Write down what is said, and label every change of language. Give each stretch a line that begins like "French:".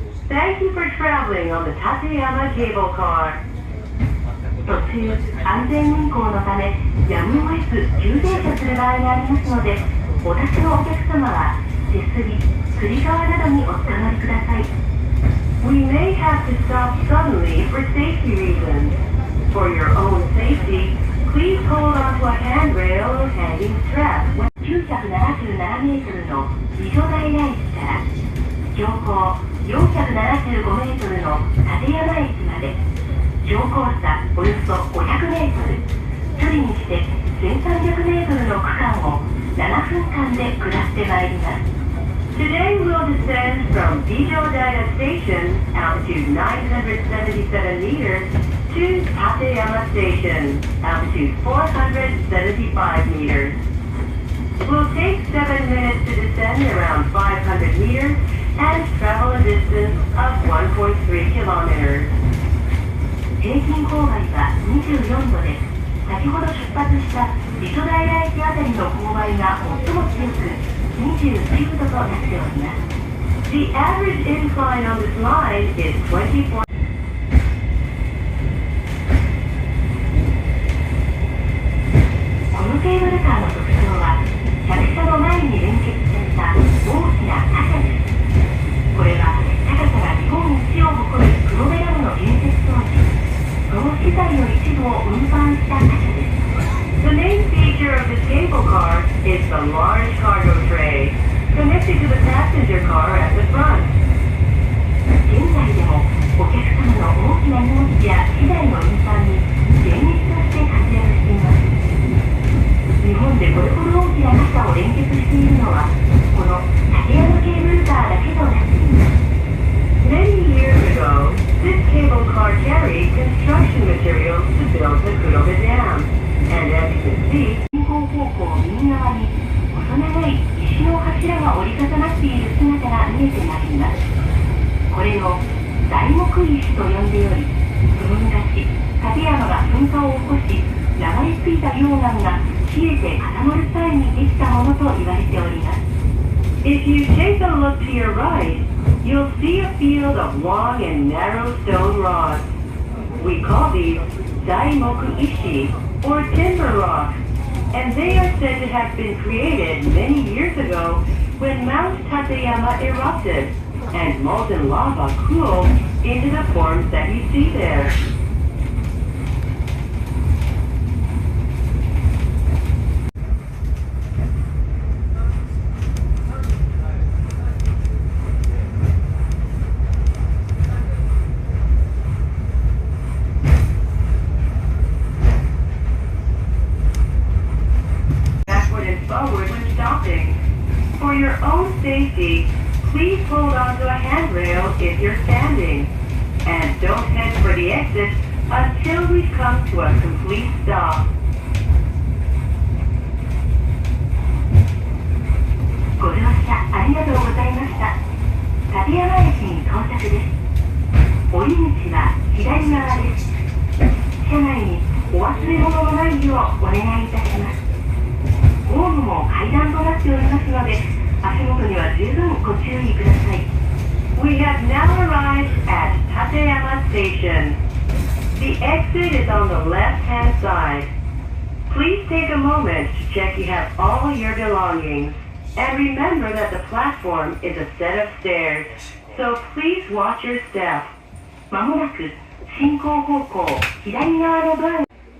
English: Thank you for traveling on the Tateyama Cable Car.
Japanese: 途中安全運行のためやむを得ず急停車する場合がありますので、お立ちのお客様は手すり、つり革などにおつかまりください。
English: We may have to stop suddenly for safety reasons. For your own safety, please hold onto a handrail or hanging strap.
Japanese: 977メートルの美女平駅から標高475メートルの立山駅まで標高差およそ500メートル、距離にして1300メートルの区間を7分間で下ってまいります。
English: Today we'll descend from Bijodaira Station, altitude 977 meters, To Tateyama Station, altitude 475 meters. Will take 7 minutes to descend around 500 meters and travel a distance of 1.3 kilometers.
Japanese: 平均勾配は24度で、先ほど出発した美女平駅あたりの勾配が最も強く29度となっております。
English: The average incline on this line is 24.
Japanese: このケーブルカーの特徴は、客車の前に連結された大きな貨車です。これは高さが日本一を誇る黒部ダムの建設当時、その資材の一部を運搬した貨車です。
English: The main feature of this cable car is the large cargo tray connected to the passenger car at the front.
Japanese: 現在でもお客様の大きな荷物や資材の運搬に現実として活躍しています。日本でこれほど大きな貨車を連結しているのはこの立山ケーブルカーだけとなっています。
English: Many years ago, this cable car carried construction materials to build the Kurobe Dam, and as you can see,
Japanese: 進行方向右側に細長い石の柱が折り重なっている姿が見えてまいります。これを材木石と呼んでおり、その昔、立山が噴火を起こし、流れ着いた溶岩が冷えて固まる際にできたものと言われております。
English: If you take a look to your right, you'll see a field of long and narrow stone rods. We call these daimoku ishi, or timber rock, and they are said to have been created many years ago when Mount Tateyama erupted and molten lava cooled into the forms that you see there. 'Forward when stopping. For your own safety, please hold on to a handrail if you're standing, and don't head for the exit until we've come to a complete stop.
Japanese: ご乗車ありがとうございました。立山駅に到着です。降り口は左側です。車内にお忘れ物のないようお願いいたします。ホームも階段となっておりますので、足元には十分ご注意ください。
English: We have now arrived at Tateyama Station. The exit is on the left-hand side. Please take a moment to check you have all your belongings. And remember that the platform is a set of stairs, so please watch your step.
Japanese: まもなく進行方向左側のドア。